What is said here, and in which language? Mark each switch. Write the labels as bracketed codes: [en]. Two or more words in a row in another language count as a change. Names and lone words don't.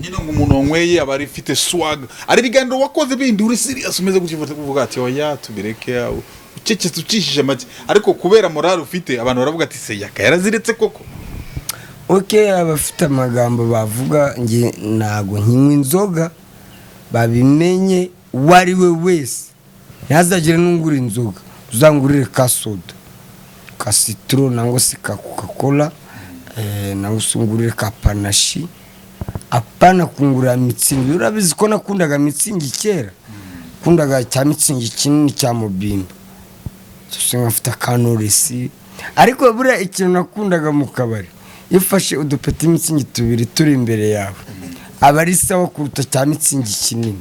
[rw] nyine ngo umuntu wanyweye aba arifite swag ari biganiro wakoze bindi uri serious umeze gukifata kuvuga ati oya tubireke yawe ucecetse ucishije make ariko kubera morale ufite abantu baravuga ati se yaka yaraziretse koko okay abafite amagambo bavuga nge nago nkinywa inzoga babimenye wari we wese ntazagire n'ungura inzoga uzangurire ka soda ka citron nango se ka Coca-Cola nango sungurire ka panashi apana kungura mitsingi urabizi ko nakundaga mitsingi kera kundaga cya mitsingi kinini cya mobimba cyose ngafite kanoresi ariko buriya ikintu nakundaga mu kabari ifashe udupeti mitsingi tubiri turi imbere yawe aba ari sawa kuruta cya mitsingi kinini